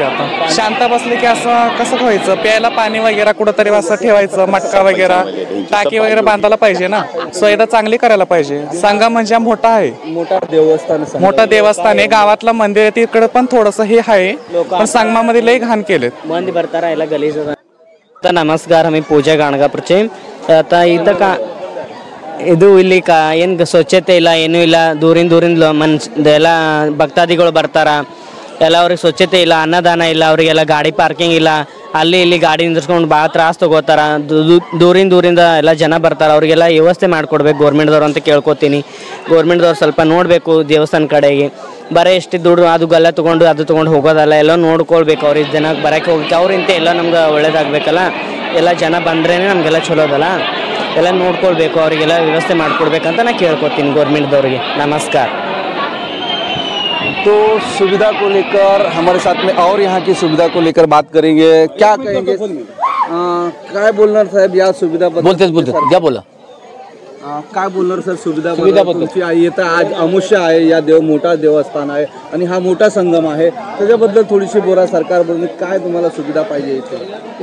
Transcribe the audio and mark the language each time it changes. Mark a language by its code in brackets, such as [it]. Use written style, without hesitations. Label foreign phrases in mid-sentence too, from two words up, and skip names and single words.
[mr] आता शांत बसले की असं कसं व्हायचं, प्यायला पाणी वगैरे कुठंतरी असं ठेवायचं, मटका वगैरे, टाकी वगैरे बांधायला पाहिजे ना. सुविधा चांगली करायला पाहिजे. संगम म्हणजे मोठा आहे, मोठा देवस्थान आहे. गावातलं मंदिर आहे तिकडे पण थोडंसं हे आहे, पण संगमामध्ये लई घाण केलेत. मंदी भरता राहिला गलीच. तर नमस्कार, आम्ही पूजा गाणगापूरचे. आता इथं का [kn] ಇದು ಇಲ್ಲಿ ಏನು ಸ್ವಚ್ಛತೆ ಇಲ್ಲ, ಏನೂ ಇಲ್ಲ. ದೂರಿಂದ ಎಲ್ಲ ಭಕ್ತಾದಿಗಳು ಬರ್ತಾರ, ಎಲ್ಲ ಅವ್ರಿಗೆ ಸ್ವಚ್ಛತೆ ಇಲ್ಲ, ಅನ್ನದಾನ ಇಲ್ಲ, ಅವರಿಗೆಲ್ಲ ಗಾಡಿ ಪಾರ್ಕಿಂಗ್ ಇಲ್ಲ. ಅಲ್ಲಿ ಇಲ್ಲಿ ಗಾಡಿ ನಿಂದ್ರಿಸ್ಕೊಂಡು ಭಾಳ ತ್ರಾಸು ತಗೋತಾರ. ದೂರಿಂದ ಎಲ್ಲ ಜನ ಬರ್ತಾರೆ, ಅವರಿಗೆಲ್ಲ ವ್ಯವಸ್ಥೆ ಮಾಡಿಕೊಡ್ಬೇಕು ಗೌರ್ಮೆಂಟ್ದವ್ರು ಅಂತ ಕೇಳ್ಕೊತೀನಿ. ಗೌರ್ಮೆಂಟ್ದವ್ರು ಸ್ವಲ್ಪ ನೋಡಬೇಕು ದೇವಸ್ಥಾನ ಕಡೆಗೆ. ಬರೀ ಎಷ್ಟು ದುಡ್ಡು ಅದು ಗಲ್ಲ ತೊಗೊಂಡು ಹೋಗೋದಲ್ಲ, ಎಲ್ಲ ನೋಡ್ಕೊಳ್ಬೇಕು. ಅವ್ರಿಗೆ ಜನ ಬರೋಕ್ಕೆ ಹೋಗಕ್ಕೆ ಅವ್ರಿಂತ ಎಲ್ಲ ನಮ್ಗೆ ಒಳ್ಳೇದಾಗಬೇಕಲ್ಲ. ಎಲ್ಲ ಜನ ಬಂದ್ರೇ ನಮಗೆಲ್ಲ ಚಲೋ ಅದಲ್ಲ. ಎಲ್ಲ ನೋಡ್ಕೊಳ್ಬೇಕು, ಅವರಿಗೆಲ್ಲ ವ್ಯವಸ್ಥೆ ಮಾಡಿಕೊಡ್ಬೇಕಂತ ನಾನು ಕೇಳ್ಕೊತೀನಿ ಗೌರ್ಮೆಂಟ್ದವ್ರಿಗೆ. ನಮಸ್ಕಾರ. [hi] तो सुविधा को लेकर हमारे साथ में और यहाँ की सुविधा को लेकर बात करेंगे. क्या कहेंगे, [mr] काय बोलणार साहेब या सुविधा [hi] बोलते क्या बोला, [mr] काय बोलणार सर सुविधाबद्दल? येतं आज अमुष्य आहे, या मोठा देवस्थान आहे आणि हा मोठा संगम आहे, त्याच्याबद्दल थोडीशी बोला. सरकारबद्दल काय तुम्हाला सुविधा पाहिजे इथे?